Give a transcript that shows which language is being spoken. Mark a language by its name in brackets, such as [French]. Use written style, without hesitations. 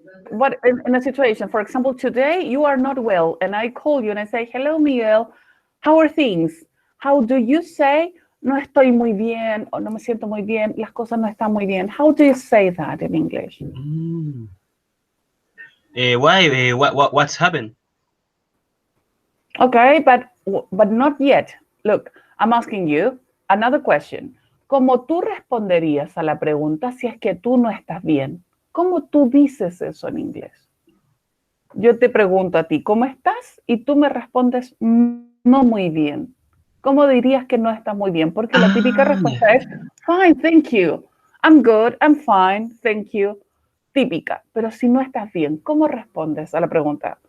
[English] What in a situation, for example, today you are not well, and I call you and I say, "Hello, Miguel, how are things?" How do you say, [Spanish] "No estoy muy bien" o "No me siento muy bien"? Las cosas no están muy bien. [English] How do you say that in English? what's happened? Okay, but not yet. Look, I'm asking you another question. [Spanish] ¿Cómo tú responderías a la pregunta si es que tú no estás bien? ¿Cómo tú dices eso en inglés? Yo te pregunto a ti, ¿cómo estás? Y tú me respondes, no muy bien. ¿Cómo dirías que no estás muy bien? Porque la típica respuesta es, [English] fine, thank you. I'm good, I'm fine, thank you. [Spanish] Típica. Pero si no estás bien, ¿cómo respondes a la pregunta?